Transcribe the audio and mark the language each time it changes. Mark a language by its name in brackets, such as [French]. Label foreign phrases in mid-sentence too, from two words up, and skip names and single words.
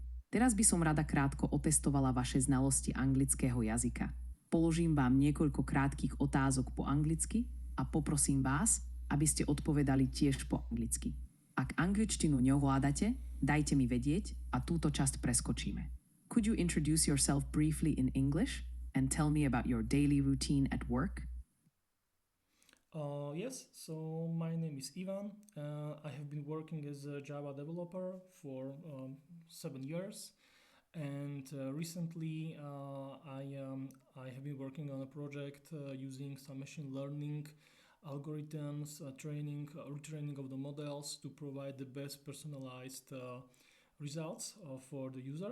[Slovak] Teraz by som rada krátko otestovala vaše znalosti anglického jazyka. Položím vám niekoľko krátkych otázok po anglicky a poprosím vás, aby ste odpovedali tiež po anglicky. Ak angličtinu neovládate, dajte mi vedieť a túto časť preskočíme. [English] Could you introduce yourself briefly in English and tell me about your daily routine at work? Yes, so my name is Ivan. I have been working as a Java developer for 7 years, and recently I have been working on a project using some machine learning algorithms, retraining of the models to provide the best personalized results for the user.